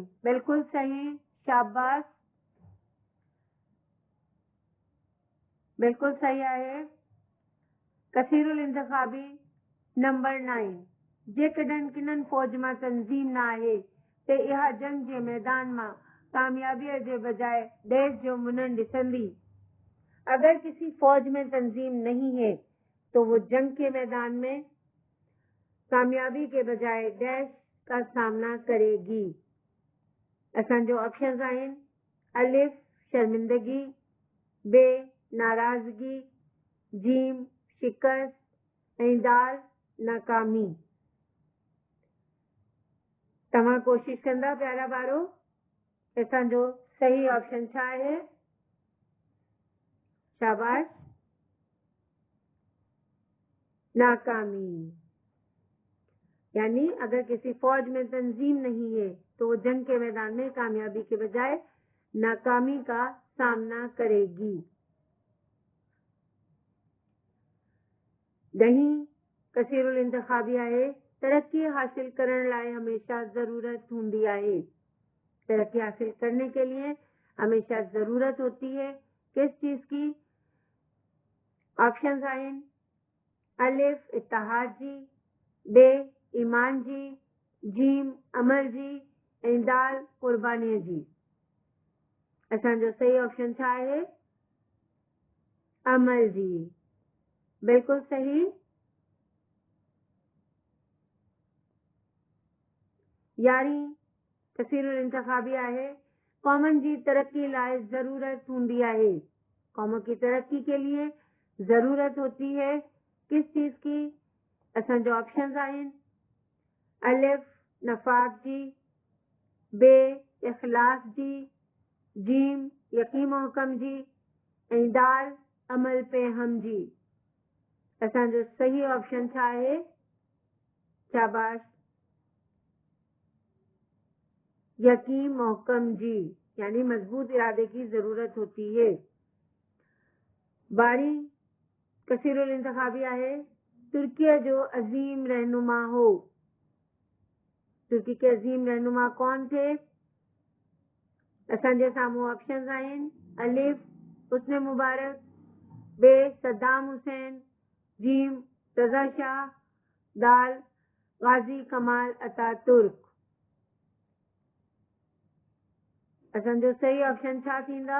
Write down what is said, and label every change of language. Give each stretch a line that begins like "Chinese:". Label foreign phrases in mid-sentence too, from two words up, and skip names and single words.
Sindhi: बिल्कुल सही, शाबाश, बिल्कुल सही आहे। कसीरुल इंतखाबी नंबर 9। जेकॾहिं किननि फौज मां तंजीम न आहे ते इहा जंग जे मैदान मां कामयाबीअ जे बजाय डैश जो मुनन ॾिसंदी।
Urdu: اگر کسی فوج میں تنظیم نہیں ہے تو وہ جنگ کے میدان میں کامیابی کے بجائے ڈیش کا سامنا کرے گی.
Sindhi: असांजो ऑप्शंस आहिनि। अलिफ शर्मिंदगी, बे नाराज़गी, जीम शिकस्त ऐं दाल नाकामी। तव्हां कोशिश कंदा प्यारा ॿारो? असांजो सही ऑप्शन छा आहे? शाबाश, नाकामी।
Urdu: یعنی اگر کسی فوج میں تنظیم نہیں ہے تو وہ جنگ کے میدان میں کامیابی کے بجائے ناکامی کا سامنا کرے گی.
Sindhi: दही कसीरुल इंतखाबी आहे तरक्की हासिल करण लाइ हमेशा जरूरत हूंदी आहे।
Urdu: ترقی حاصل کرنے کے لیے ہمیشہ ضرورت ہوتی ہے کس چیز کی?
Sindhi: ऑप्शंस आहिनि। अलिफ इत्तेहाद जी, बे ईमान जी, जीम अमल जी ऐं दाल कुर्बानीअ जी। असांजो सही ऑप्शन छा आहे? अमल जी। बिल्कुल सही। यारी कसीरुल इंतखाबी आहे कौमन जी तरक्की लाइ जरूरत हूंदी आहे।
Urdu: قوموں کی ترقی کے لیے ضرورت ہوتی ہے کس چیز کی?
Sindhi: असांजो ऑप्शंस आहिनि। अलिफ नफाक जी, बे इखलास जी, जीम यकी मोहकम जी ऐं दाल अमल पे हम जी। असांजो सही ऑप्शन छा आहे? शाबाश, यकीन मोहकम जी,
Urdu: یعنی مضبوط ارادے کی ضرورت ہوتی ہے.
Sindhi: बारी कसीरुल इंतखाबी आहे। तुर्की जो अजीम रहनुमा हो।
Urdu: ترکی کے عظیم رہنما کون تھے?
Sindhi: असांजे साम्हूं ऑप्शन आहिनि। अलिफ हुस्न मुबारक, बे सद्दाम हुसैन, जीम रज़ा शाह, दाल गाजी कमाल अतातुर्क। असांजो सही ऑप्शन छा थींदा?